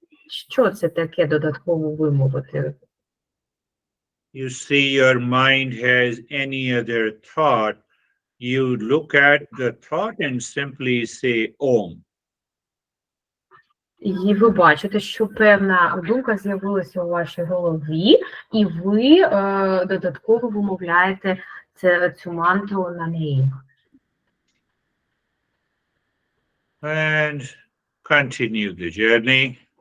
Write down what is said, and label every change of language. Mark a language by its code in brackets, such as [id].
[uk] Що це таке додатково вимовити? [en] You see your mind has any other thought, you look at the thought and simply say Om. [uk] І ви бачите, що певна думка з'явилася у вашій голові, і ви додатково вимовляєте цю мантру на неї. [en] And continue the journey.